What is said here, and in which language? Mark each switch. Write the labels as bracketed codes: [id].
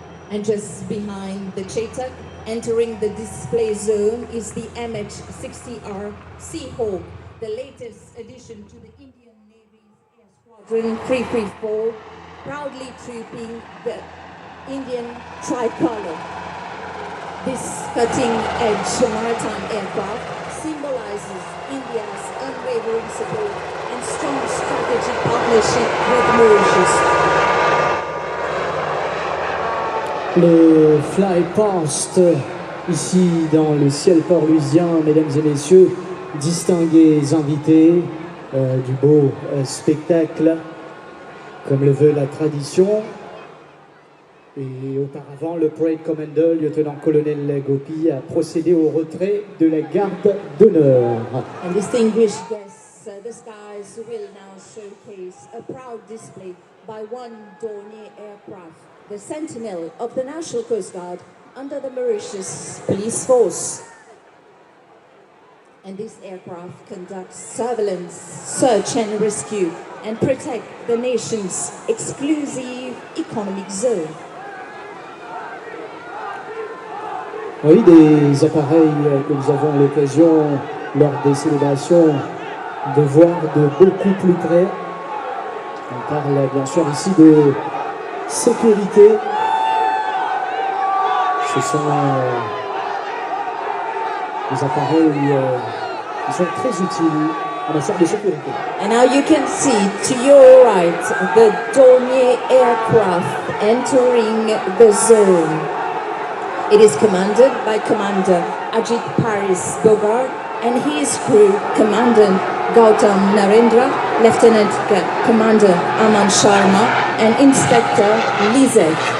[en] And just behind the Chetak, entering the display zone, is the MH-60R Seahawk, the latest addition to the Indian Navy's Air Squadron 334, proudly trooping the Indian tricolor. This cutting-edge maritime aircraft symbolizes India's unwavering support and strong strategic partnership with Mauritius. [fr] Le fly past ici dans le ciel port-louisien, mesdames et messieurs, distingués invités du beau spectacle, comme le veut la tradition. Et auparavant, le Parade Commander, lieutenant-colonel Gopi, a procédé au retrait de la garde d'honneur. [en] And distinguished guests, the skies will now showcase a proud display by one Dornier aircraft, the Sentinel of the National Coast Guard under the Mauritius Police Force. And this aircraft conducts surveillance, search and rescue, and protect the nation's exclusive economic zone. [fr] Oui, des appareils que nous avons l'occasion, lors des célébrations, de voir de beaucoup plus près. On parle bien sûr ici de sécurité. Ce sont des appareils qui sont très utiles en matière de sécurité. [en] And now you can see to your right the Dornier aircraft entering the zone. It is commanded by Commander Ajit Paris Bogart and his crew, Commandant Gautam Narendra, Lieutenant Commander Aman Sharma, and Inspector Lizette.